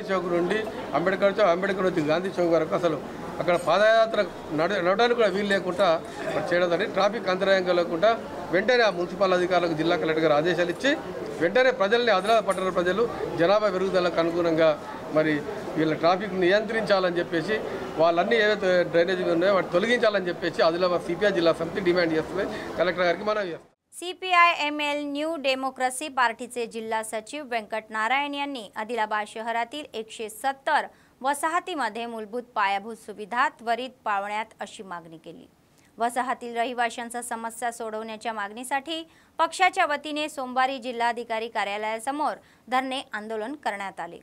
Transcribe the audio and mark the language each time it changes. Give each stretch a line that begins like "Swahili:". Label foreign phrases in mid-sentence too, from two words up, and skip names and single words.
Telugu: చౌక్ నుండి అంబేద్కర్ వచ్చి గాంధీ చౌక్ వరకు అసలు అక్కడ పాదయాత్ర నడవడానికి కూడా వీలు లేకుండా చేయడం జరిగింది ట్రాఫిక్ అంతరాయం కలగకుండా వెంటనే ఆ మున్సిపల్ అధికారులకు జిల్లా కలెక్టర్ గారు ఆదేశాలు ఇచ్చి వెంటనే ప్రజల్ని ఆదిలాబాద్ పట్టణ ప్రజలు జనాభా పెరుగుదలకు అనుగుణంగా మరి వీళ్ళ ట్రాఫిక్ నియంత్రించాలని చెప్పేసి వాళ్ళన్నీ ఏవైతే డ్రైనేజ్ ఉన్నాయో వాటి తొలగించాలని చెప్పేసి ఆదిలాబాద్ సిపిఐ జిల్లా సమితి డిమాండ్ చేస్తుంది కలెక్టర్ గారికి మనవి చేస్తాం।
Marathi: सीपीआय एमएल न्यू डेमोक्रेसी पार्टीचे जिल्हा सचिव व्यंकट नारायण यांनी आदिलाबाद शहरातील 170 वसाहतीमध्ये मूलभूत पायाभूत सुविधा त्वरित पाळण्यात अशी मागणी केली। वसाहतील रहिवाशांच्या समस्या सोडवण्याच्या मागणीसाठी पक्षाच्या वतीने सोमवारी जिल्हाधिकारी कार्यालयासमोर धरणे आंदोलन करण्यात आले।